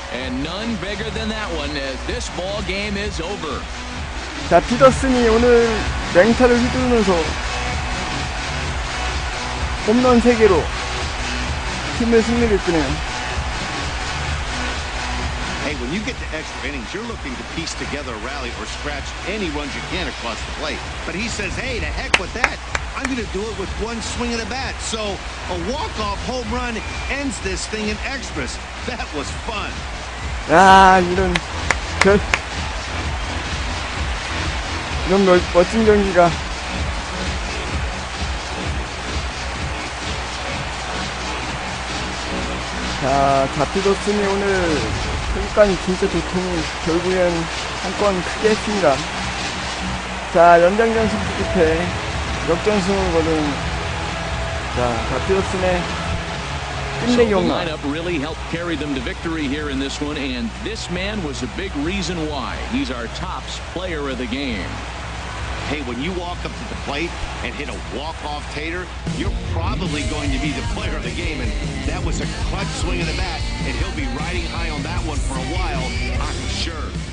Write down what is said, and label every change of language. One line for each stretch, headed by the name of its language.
English: And none bigger than that one as this ball game is over.
Korean: 자, 피더슨이 오늘 맹타를 휘두르면서 홈런 3개로 팀을 승리를 이끄네요.
English: Hey, when you get to extra innings, you're looking to piece together a rally or scratch any runs you can across the plate. But he says, hey, to heck with that. I'm going to do it with one swing of the bat. So a walk-off home run ends this thing in extras. That was fun.
Korean: 야, 이런 멋진 경기가. 자, 다피더슨이 오늘 평가는 진짜 좋더니 결국엔 한 건 크게 했습니다. 자, 연장전 승부 끝에 역전승을 거둔 자, 다피더슨의 끝내기 홈런.
English: lineup really helped carry them to victory here in this one, and this man was a big reason why. He's our top player of the game. Hey, when you walk up to the plate and hit a walk-off tater, you're probably going to be the player of the game, and that was a clutch swing of the bat, and he'll be riding high on that one for a while, I'm sure.